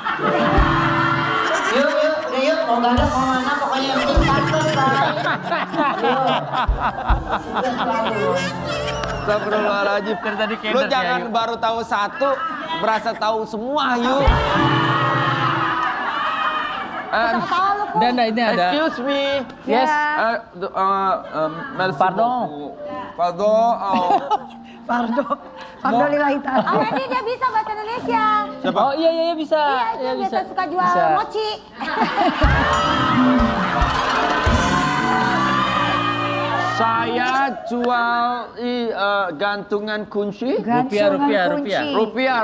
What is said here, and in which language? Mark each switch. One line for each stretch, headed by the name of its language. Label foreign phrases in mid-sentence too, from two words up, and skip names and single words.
Indonesian: Yuk, mau gadok mau mana pokoknya yang penting sukses lah. Sukses selalu. Astagfirullahaladzim. Dari tadi Lu keder ya, jangan yuk. baru tahu satu, berasa tahu semua, yuk. Dan ini ada.
English: Excuse me. Yes.
French: Merci Pardon. beaucoup. Pardon.
Arabic: Pardo lillahi ta'ala.
Indonesian: Oh, ini dia bisa bahasa Indonesia. Oh iya bisa. Iya, dia biasa suka jual Bisa. mochi. Saya jual gantungan kunci. Rupiah.